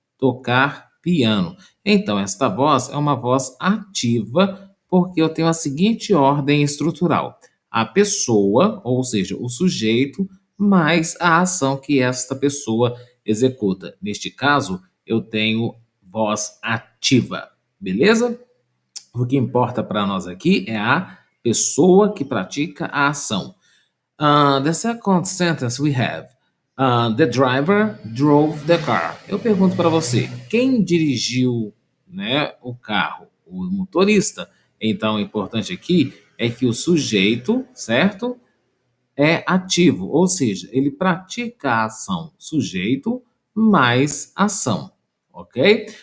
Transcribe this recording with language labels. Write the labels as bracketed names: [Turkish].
[Portuguese] Tocar piano. Então, esta voz é uma voz ativa, porque eu tenho a seguinte ordem estrutural: a pessoa, ou seja, o sujeito, mais a ação que esta pessoa executa. Neste caso, eu tenho voz ativa, beleza? O que importa para nós aqui é a pessoa que pratica a ação. [English] The second sentence we have, the driver drove the car. [Portuguese] Eu pergunto para você, quem dirigiu, né, o carro? O motorista. Então, o importante aqui é que o sujeito, certo? É ativo, ou seja, ele pratica a ação. Sujeito mais ação, ok?